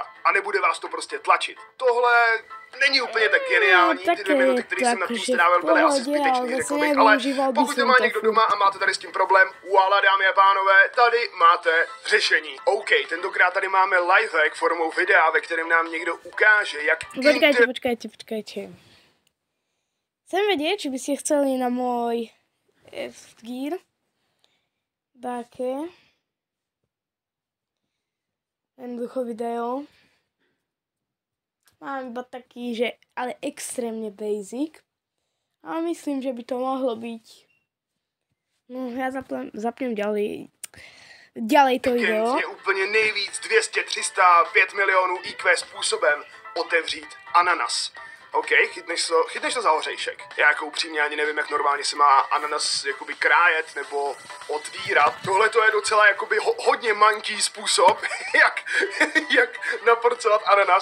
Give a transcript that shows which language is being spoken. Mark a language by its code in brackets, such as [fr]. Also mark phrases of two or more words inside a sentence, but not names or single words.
[cs] A nebude vás to prostě tlačit. Tohle není úplně tak geniální, ty 2 minuty, které jsem na tím strávil, byly asi zbytečný, řekl bych, ale pokud to má někdo doma a máte tady s tím problém, voilà, dámy a pánové, tady máte řešení. OK, tentokrát tady máme lifehack formou videa, ve kterém nám někdo ukáže, jak... [sk] Počkajte. Chcem vedieť, či by ste chceli na môj F-Gear také jednoducho video. Mám iba taký, že ale extrémne basic. Ale myslím, že by to mohlo byť. No, ja zapnem ďalej. Ďalej to video. [cs] Je úplně nejvíc 200, 300, 5 milionů IQ způsobem otevřít ananas. OK, chytneš to za ořejšek. Já jako upřímně ani nevím, jak normálně se má ananas jakoby krájet nebo otvírat. Tohle to je docela jakoby hodně manký způsob, jak naporcovat ananas.